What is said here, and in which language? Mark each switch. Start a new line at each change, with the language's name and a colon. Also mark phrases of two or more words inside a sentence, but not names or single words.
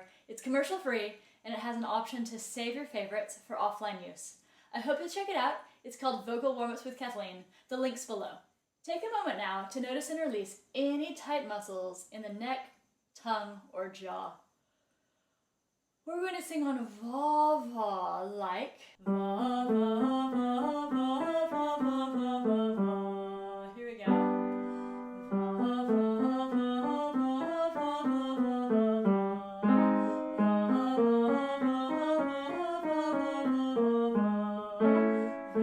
English: It's commercial free, and it has an option to save your favorites for offline use. I hope you'll check it out. It's called Vocal Warmups with Kathleen. The link's below. Take a moment now to notice and release any tight muscles in the neck, tongue, or jaw. We're going to sing on Vah Vah like Vah Vah Vah Vah Vah Vah Vah Vah Vah. Here we go. Vah Vah Vah Vah Vah Vah Vah Vah. Vah Vah Vah Vah Vah Vah Vah.